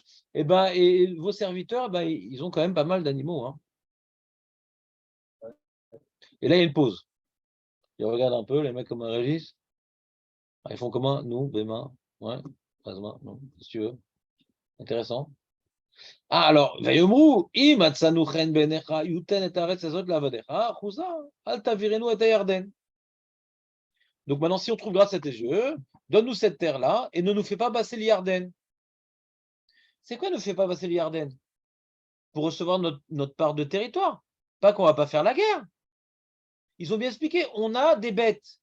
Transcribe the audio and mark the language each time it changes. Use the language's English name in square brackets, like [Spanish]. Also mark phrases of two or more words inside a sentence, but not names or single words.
[French] Et vos serviteurs, ils ont quand même pas mal d'animaux. Hein. Et là, il y a une pause. Ils regardent un peu, les mecs comment ils réagissent. Ils font comment? Nous, des mains. Ouais, non, si tu veux. Intéressant. Alors, [Hebrew] ויאמרו, אם מצאנו חן בעיניך, יותן את הארץ הזאת לעבדיך, אחוזה, אל תעברנו את הירדן. [French] Donc maintenant, si on trouve grâce à tes yeux, donne-nous cette terre-là et ne nous fais pas passer l'Yarden. C'est quoi ne fais pas passer l'Yarden? Pour recevoir notre part de territoire. Pas qu'on va pas faire la guerre. Ils ont bien expliqué, on a des bêtes.